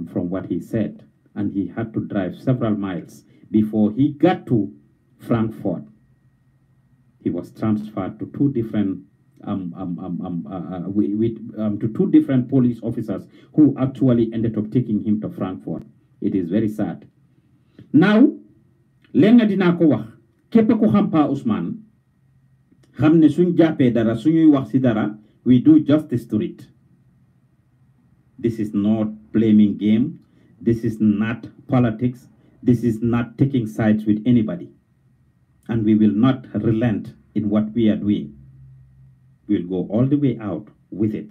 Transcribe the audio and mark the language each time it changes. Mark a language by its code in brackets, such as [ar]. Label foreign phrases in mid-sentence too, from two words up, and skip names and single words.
[en] from what he said, and he had to drive several miles before he got to Frankfurt. He was transferred to 2 different to 2 different police officers who actually ended up taking him to Frankfurt. It is very sad. Now, [wo] lenga dina ko wax képp ku xam Pa Ousmane xam ne suñ jàppee dara suñuy wax ci dara, [en] we do justice to it. This is not blaming game. This is not politics. This is not taking sides with anybody. And we will not relent in what we are doing. We'll go all the way out with it.